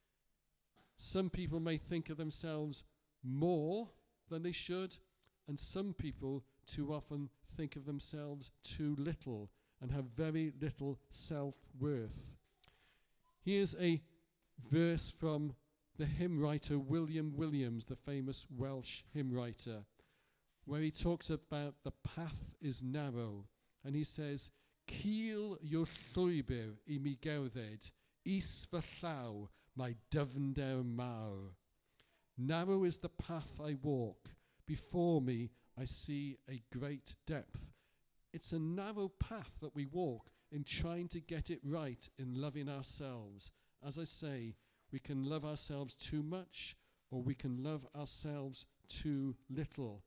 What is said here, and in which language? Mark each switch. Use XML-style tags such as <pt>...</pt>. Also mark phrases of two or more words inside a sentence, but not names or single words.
<en>Some people may think of themselves more than they should, and some people too often think of themselves too little and have very little self-worth. Here's a verse from the hymn writer William Williams, the famous Welsh hymn writer, where he talks about the path is narrow, and he says,</en> <cy>"Cil yw'r llwybr I mi gerdded, is fy llaw mae dyfnder mawr.</cy> <en>Narrow is the path I walk, before me I see a great depth." It's a narrow path that we walk in trying to get it right in loving ourselves. As I say, we can love ourselves too much, or we can love ourselves too little.</en>